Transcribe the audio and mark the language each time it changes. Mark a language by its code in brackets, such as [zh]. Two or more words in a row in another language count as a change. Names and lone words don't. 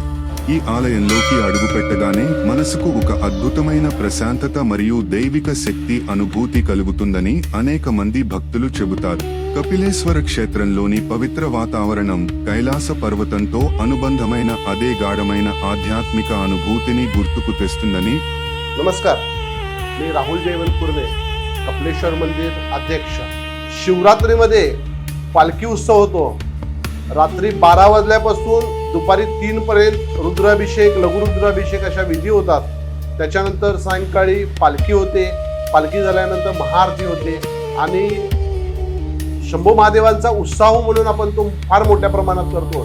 [te] ఈ ఆలయంలోకి అడుగుపెట్టగానే మనసుకు ఒక అద్భుతమైన ప్రశాంతత మరియు దైవిక శక్తి అనుభూతి కలుగుతుందని అనేక మంది భక్తులు చెబుతారు. కపిలేశ్వర క్షేత్రంలోని పవిత్ర వాతావరణం కైలాస పర్వతంతో అనుబంధమైన అదే గాఢమైన ఆధ్యాత్మిక అనుభూతిని గుర్తుకు తెస్తుందని. [mr] नमस्कार, मी राहुल जयवंतपुर्णे, कपिलेश्वर मंदिर अध्यक्ष. शिवरात्रीमध्ये पालखी उत्सव होतो. रात्री 12 वाजल्यापासून दुपारी 3 पर्यंत रुद्राभिषेक, लघुरुद्राभिषेक अशा विधी होतात. त्याच्यानंतर सायंकाळी पालखी होते. पालखी झाल्यानंतर महाआरती होते आणि शंभो महादेवांचा उत्साह म्हणून आपण तो फार मोठ्या प्रमाणात करतो.